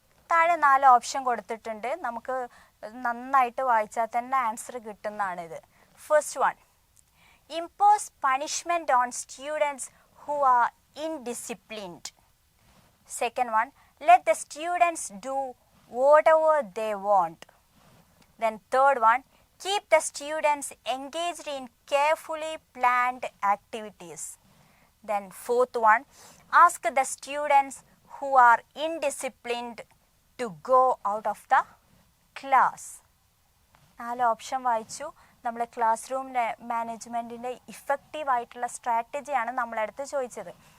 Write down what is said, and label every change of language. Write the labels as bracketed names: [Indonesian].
[Malayalam] താഴെ 4 ഓപ്ഷൻ കൊടുത്തിട്ടുണ്ട്. നമുക്ക് നന്നായിട്ട് വായിച്ചാൽ തന്നെ answer കിട്ടുന്നതാണിത്. [English] First one, impose punishment on students who are indisciplined. Second one, let the students do whatever they want. Then third one, keep the students engaged in carefully planned activities. Then fourth one, ask the students who are indisciplined to go out of the class. [Malayalam] 4 option വായിച്ചു. നമ്മൾ class room മാനേജ്മെൻറ്റിൻ്റെ ഇഫക്റ്റീവായിട്ടുള്ള സ്ട്രാറ്റജിയാണ് നമ്മളടുത്ത് ചോദിച്ചത്.